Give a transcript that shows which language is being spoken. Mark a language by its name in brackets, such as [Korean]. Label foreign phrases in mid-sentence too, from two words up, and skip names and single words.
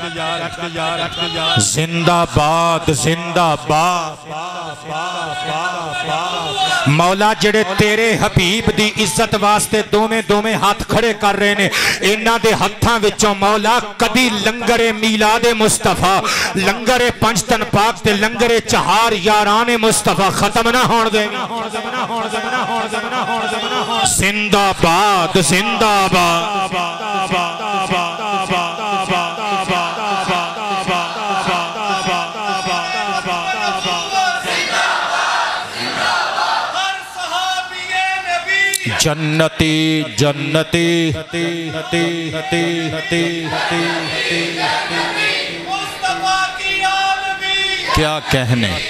[Punjabi] زندہ باد زندہ باد مولا جڑے تیرے حبیب دی عزت واسطے دومیں ہاتھ کھڑے کر رہے نے انہاں دے ہتھاں وچوں مولا کدی لنگر میلاد مصطفیٰ لنگر پنجتن پاک تے لنگر چہار یاران مصطفیٰ ختم نہ ہون دے زندہ باد زندہ باد [Urdu] جنتی جنتی کیا کہنے